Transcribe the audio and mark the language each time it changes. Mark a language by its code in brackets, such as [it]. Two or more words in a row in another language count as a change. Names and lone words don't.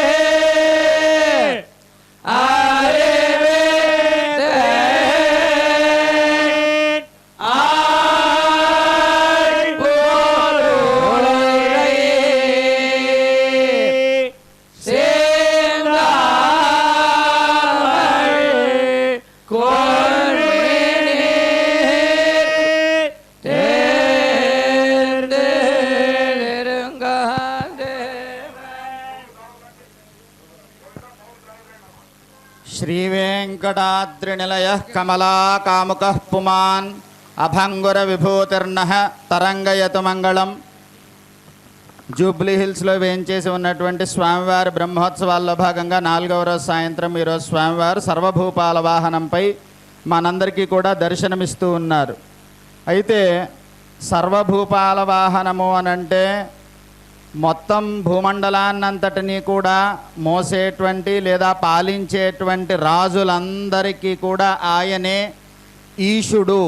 [sa] ஆரேவேத்தே ஆய் பொருளை சேர்ந்தாமல் கொண்மேனே தேர்ந்து நெருங்காதே. श्रीवेङ्कटाद्रिनिलयः कमलाकामुकः पुमान् अभङ्गुरविभूतिर्नः తరంగయతు మంగళం. [te] జూబ్లీ హిల్స్లో వేయించేసి ఉన్నటువంటి స్వామివారి బ్రహ్మోత్సవాల్లో భాగంగా 4వ రోజు సాయంత్రం ఈరోజు స్వామివారు సర్వభూపాల వాహనంపై మనందరికీ కూడా దర్శనమిస్తూ ఉన్నారు. అయితే సర్వభూపాల వాహనము అనంటే మొత్తం భూమండలాన్నంతటినీ కూడా మోసేటువంటి లేదా పాలించేటువంటి రాజులందరికీ కూడా ఆయనే ఈశుడు.